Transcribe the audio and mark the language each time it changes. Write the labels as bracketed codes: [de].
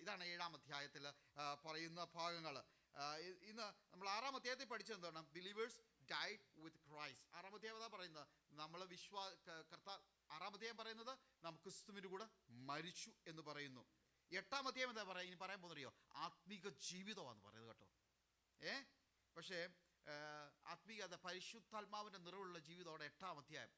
[ml] ഇതാണ് 7-ാം അധ്യായത്തിൽ പറയുന്ന ഭാഗങ്ങൾ. ഇന്ന് നമ്മൾ 6-ാം അധ്യായത്തിൽ പഠിച്ചത് എന്താണ്? [en] Believers died with Christ. [ml] 6-ാം അധ്യായം എന്താ പറയുന്നത്? നമ്മൾ 6-ാം അധ്യായം പറയുന്നത് നാം ക്രിസ്തുവിന്റെ കൂടെ മരിച്ചു എന്ന് പറയുന്നു. 8-ാം അധ്യായം എന്താ പറയുക? ഇനി പറയാൻ പോകുന്നറിയോ? ആത്മീക ജീവിതമാണെന്ന് പറയുന്നത് കേട്ടോ. പക്ഷേ ആത്മീയത, പരിശുദ്ധാത്മാവിന്റെ നിറവുള്ള ജീവിതമാണ് 8-ാം അധ്യായം.